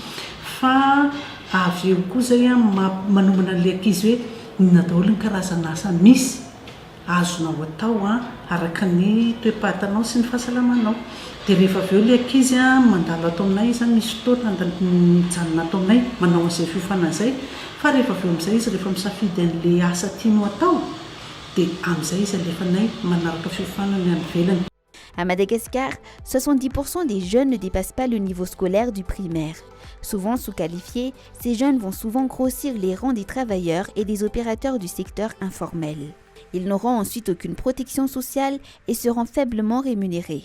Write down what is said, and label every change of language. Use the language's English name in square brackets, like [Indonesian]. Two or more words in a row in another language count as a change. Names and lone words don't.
[Malagasy] fa avy eo koa zay a manomana an'ilay ankizy hoe inona daholo ny karazana asa misy azonao atao araka ny toe-pahatanao sy ny fahasalamanao dia rehefa avy eo ilay ankizy mandalo ato aminay zany misy fotoana mijanona ato aminay manao an'izay fiofanana izay fa rehefa avy eo amin'izay izy rehefa misafidy an'ilay asa tianao atao dia amin'izay izy alefanay manaraka fiofanana any ivelany. [French] À Madagascar, 70% des jeunes ne dépassent pas le niveau scolaire du primaire. Souvent sous-qualifiés, ces jeunes vont souvent grossir les rangs des travailleurs et des opérateurs du secteur informel. Ils n'auront ensuite aucune protection sociale et seront faiblement rémunérés.